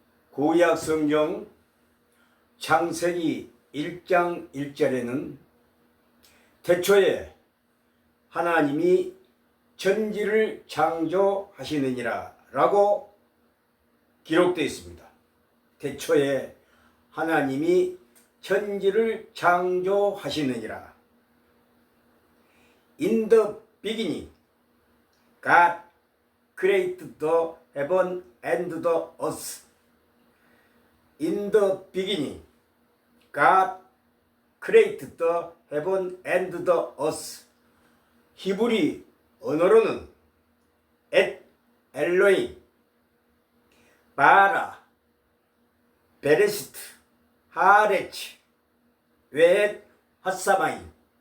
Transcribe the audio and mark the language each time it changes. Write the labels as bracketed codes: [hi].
[ko] 구약 성경 창세기 1장 1절에는 태초에 하나님이 천지를 창조하시느니라 라고 기록되어 있습니다. 태초에 하나님이 천지를 창조하시느니라. [en] In the beginning, God created the heaven and the earth. In the beginning, God created the heaven and the earth. [ko] 히브리 언어로는 et 엘로힘, 바라, 베레시트, 하레치, 웨엣 핫사마임.